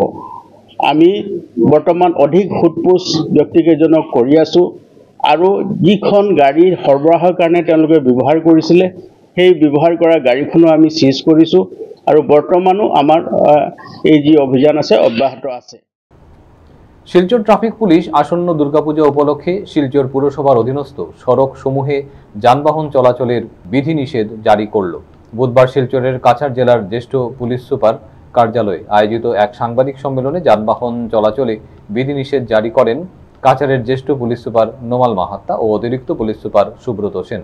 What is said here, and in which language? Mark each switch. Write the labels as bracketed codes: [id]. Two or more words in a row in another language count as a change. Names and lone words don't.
[as] আমি বৰ্তমান অধিক সোধপোছ ব্যক্তিকেইজনক কৰি আছোঁ আৰু যিখন গাড়ী সৰবৰাহৰ কাৰণে তেওঁলোকে ব্যৱহাৰ কৰিছিলে, সেই ব্যৱহাৰ কৰা গাড়ীখনো আমি চিজ কৰিছোঁ আৰু বৰ্তমানো আমাৰ এই যি অভিযান আছে অব্যাহত আছে। [bn] শিলচর ট্রাফিক পুলিশ আসন্ন দুর্গাপূজা উপলক্ষে শিলচর পুরসভার অধীনস্থ সড়ক সমূহে যানবাহন চলাচলের বিধিনিষেধ জারি করল। বুধবার শিলচরের কাছাড় জেলার জ্যেষ্ঠ পুলিশ সুপার কার্যালয়ে আয়োজিত এক সাংবাদিক সম্মেলনে যানবাহন চলাচলে বিধিনিষেধ জারি করেন কাছাড়ের জ্যেষ্ঠ পুলিশ সুপার নোমাল মাহাত্তা ও অতিরিক্ত পুলিশ সুপার সুব্রত সেন।